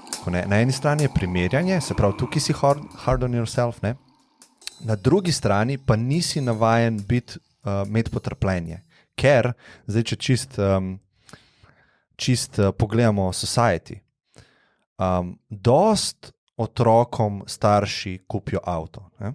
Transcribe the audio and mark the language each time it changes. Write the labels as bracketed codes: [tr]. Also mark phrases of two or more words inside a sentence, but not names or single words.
[sl] rekel, ne? Na eni strani je primerjanje, se pravi, tukaj si [en] hard on yourself, [sl] ne? Na drugi strani pa nisi navajen imeti potrpljenje, ker, zdaj če čist pogledamo society, dost otrokom starši kupijo avto, ne?